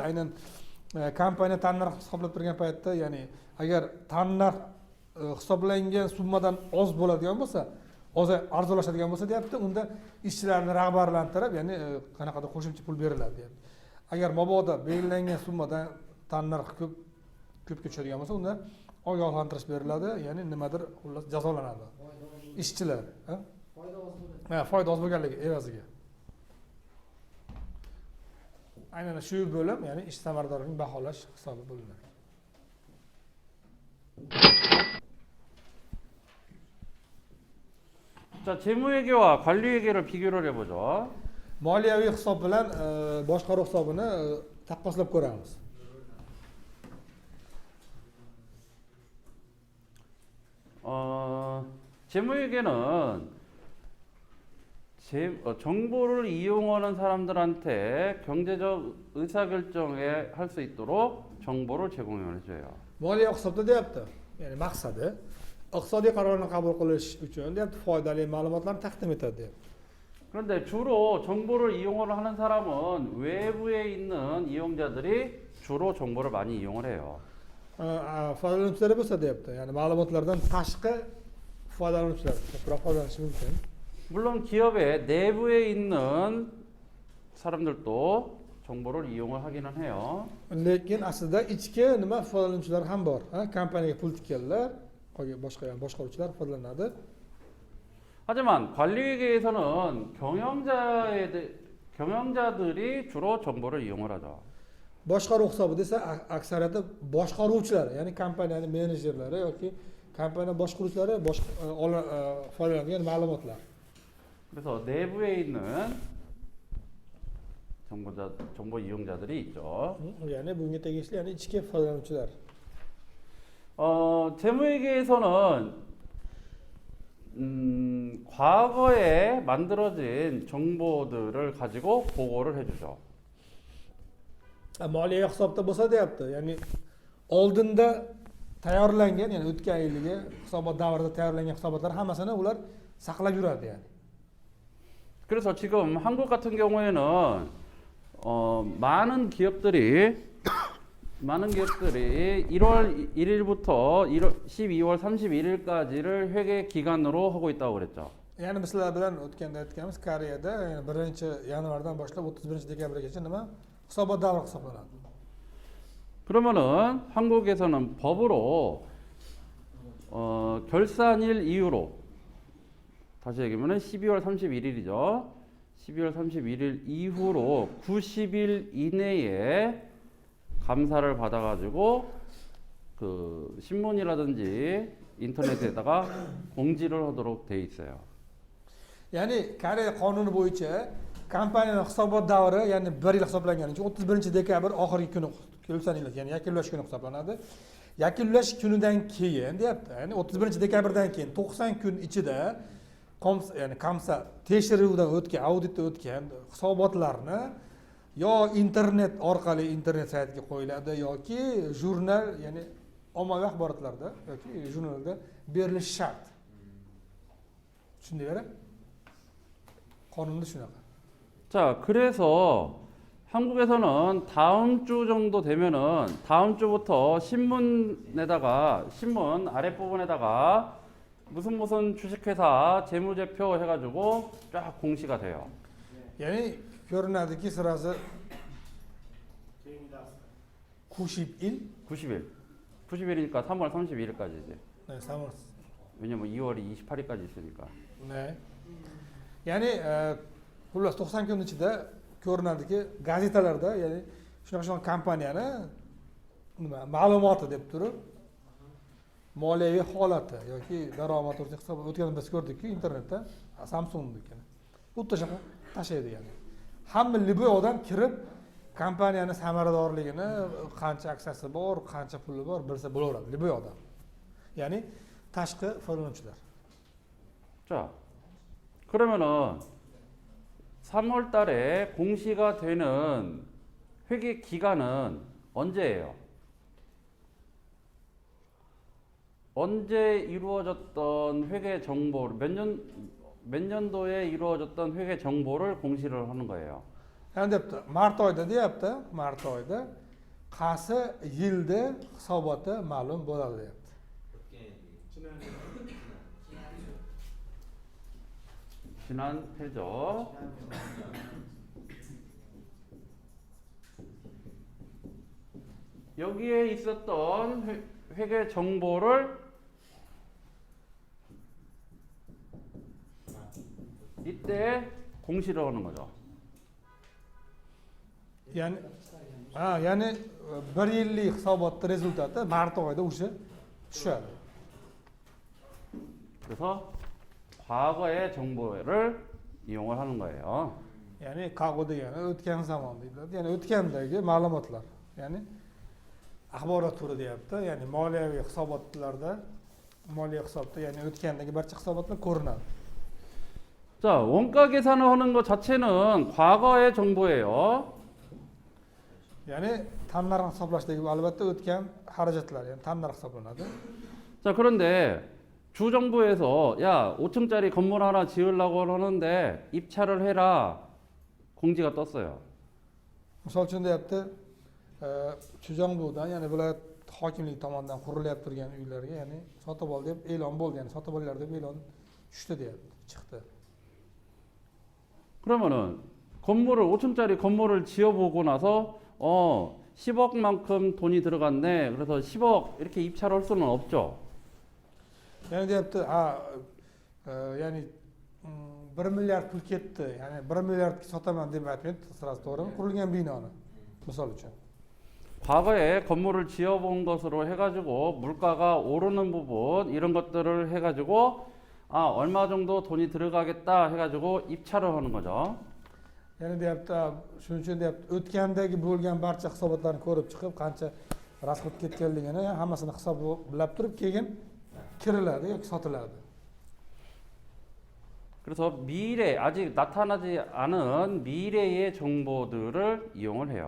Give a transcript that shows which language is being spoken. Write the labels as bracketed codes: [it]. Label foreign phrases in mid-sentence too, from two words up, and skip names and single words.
[uz] Aynan kompaniya tan narx hisoblab turgan paytda, ya'ni agar tan narx hisoblangan summadan oz bo'ladigan bo'lsa, arzonlashadigan bo'lsa deyapti, unda ishchilarni rag'batlantirib, ya'ni qanaqadir qo'shimcha pul beriladi deyapti. Agar mabodo belgilangan summadan tan narx ko'pga tushadigan bo'lsa, unda ogohlantirish beriladi, ya'ni nimadir xullas jazolanadi ishchilar. Foyda oz bo'lganligi evaziga. Aynan shu bo'lim, ya'ni ish samaradorligini baholash hisobi bo'linadi. [ko] 자, 재무회계와 관리회계를 비교를 해보죠. [uz] Moliyaviy hisob bilan boshqaruv hisobini taqqoslab ko'ramiz. [ko] 재무회계는 정보를 이용하는 사람들한테 경제적 의사결정에 할 수 있도록 정보를 제공해줘요. [uz] moliya hisobda deyapti. Ya'ni maqsadi iqtisodiy qarorni qabul qilish uchun deyapti foydali ma'lumotlarni taqdim etadi deyapti. [ko] 그런데 주로 정보를 이용을 하는 사람은 외부에 있는 이용자들이 주로 정보를 많이 이용을 해요. [uz] Foydalanuvchilar bo'lsa deyapti. Ya'ni ma'lumotlardan tashqi foydalanuvchilar ko'proq foydalanishi mumkin. [ko] 물론 기업의 내부에 있는 사람들도 정보를 이용을 하기는 해요. [uz] Lekin aslida ichki nima foydalanuvchilar ham bor. Kompaniyaga pul tikkanlar, qolgan boshqa boshqaruvchilar foydalanadi. [ko] 하지만 관리회계에서는 경영자들이 주로 정보를 이용을 하죠. [uz] Boshqaruv hisobida esa aksariyati boshqaruvchilar, ya'ni kompaniyani menejerlari yoki kompaniya boshqaruvchilari foydalanadigan ma'lumotlar. [ko] 그래서 내부에 있는 정보 이용자들이 있죠. [uz] Ya'ni bunga tegishli, ya'ni ichki foydalanuvchilar. [ko] 재무회계에서는 과거에 만들어진 정보들을 가지고 보고를 해주죠. [uz] Moliya hisobda bo'lsa deyapti. Ya'ni oldinda tayyorlangan, ya'ni o'tgan yilgi hisobot davrida tayyorlangan hisobotlar hammasini ular saqlab yuradi yani. [ko] 그래서 지금 한국 같은 경우에는 많은 기업들이 1월 1일부터 12월 31일까지를 회계 기간으로 하고 있다고 그랬죠. Ya'ni bizlar bilan o'tganda aytganimiz Koreyada 1-yanvardan boshlab 31-dekabrgacha nima hisobot davri hisoblanadi. 그러면은 한국에서는 법으로 결산일 이후로 다시 얘기하면은 12월 31일이죠. 12월 31일 이후로 90일 이내에 감사를 받아가지고 그 신문이라든지 인터넷에다가 공지를 하도록 돼 있어요. [uz] Ya'ni Koreya qonuni bo'yicha kompaniyaning hisobot davri, ya'ni 1 yil hisoblangani uchun 31-dekabr oxirgi kuni kelsaninglar, ya'ni yakunlash kuni hisoblanadi. Yakunlash kunidan keyin deyapti. Ya'ni 31-dekabrdan keyin 90 kun ichida ya'ni kamsa tekshiruvdan o'tgan, auditdan o'tgan hisobotlarni yo internet orqali internet saytiga qo'yiladi yoki jurnal, ya'ni ommaviy axborotlarda yoki jurnalda berilishi shart. Tushundinglar? qonunda shunaqa. [ko] 자, 그래서 한국에서는 다음 주 정도 되면은 다음 주부터 신문 아랫부분에다가 무슨 주식회사 재무제표 해가지고 쫙 공시가 돼요. [uz] Ya'ni ko'rinadiki sirasi 90일. [ko] 90일이니까 3월 31일까지지. 네, 3월. 왜냐면 2월이 28일까지 있으니까. 네. [uz] Ya'ni xullas 90 kun ichida ko'rinadiki gazetalarda, ya'ni shunaqa kompaniyani nima ma'lumoti deb turib moliyaviy holati yoki daromad to'g'risida hisob o'tganini biz ko'rdikku internetda Samsung'nikini. U tashaqa tashlaydi ya'ni. Hamma liboy odam kirib kompaniyani samaradorligini, qancha aksiyasi bor, qancha puli bor bilsa bo'laveradi liboy odam. Ya'ni tashqi foydalanuvchilar. [ko] 자, 그러면은 3월 달에 공시가 되는 회계 기간은 언제예요? 언제 이루어졌던 회계 정보, 몇 년도에 이루어졌던 회계 정보를 공시를 하는 거예요. [uz] Yani debdi, mart oyida deyapti, mart oyida qaysi yilda hisoboti ma'lum bo'ladi deyapti. [ko] 지난 해죠. 여기에 있었던 회계 정보를 이때 공시를 하는 거죠. [uz] Ya'ni 1 yillik hisobotning rezultati mart oyida o'sha tushadi. [ko] 그래서 과거의 정보를 이용을 하는 거예요. [uz] Ya'ni qago degani o'tgan zamon deyiladi. Ya'ni o'tgandagi ma'lumotlar. Ya'ni axborot turi deyapti. Ya'ni moliyaviy hisobotlarda, moliya hisobda, ya'ni o'tgandagi barcha hisobotlar ko'rinadi. [ko] 자, 원가 계산을 하는 것 자체는 과거의 정보예요. [uz] Ya'ni tan narxini hisoblashdagi bu albatta o'tgan xarajatlar, ya'ni tan narx hisoblanadi. [ko] 자, 그런데 주정부에서 야, 5층짜리 건물 하나 지으려고 하는데 입찰을 해라. 공지가 떴어요. [uz] Misol uchun deyapti, Chujongbudan, ya'ni viloyat hokimligi tomonidan qurilyapti turgan uylarga, ya'ni sotib ol deb e'lon bo'ldi, ya'ni sotib olinglar deb e'lon tushdi deyapti, chiqdi. [ko] 그러면은 건물을 5층짜리 건물을 지어보고 나서 10억만큼 돈이 들어갔네. 그래서 10억 이렇게 입찰할 수는 없죠. [uz] Ya'ni deyapti, ya'ni 1 milliard pul ketdi, ya'ni 1 milliardga sotaman deb aytmaydi, sirasi to'g'rimi? Qurilgan binoni, misol uchun. [ko] 과거에 건물을 지어본 것으로 해가지고 물가가 오르는 부분 이런 것들을 해가지고 얼마 정도 돈이 들어가겠다 해가지고 입찰을 하는 거죠. [uz] Ya'ni deyapti, shuning uchun deyapti, o'tgandagi bo'lgan barcha hisobotlarni ko'rib chiqib, qancha rasxod ketganligini hammasini hisoblab turib, keyin kiriladi yoki sotiladi. [ko] 그래서 미래 아직 나타나지 않은 미래의 정보들을 이용을 해요.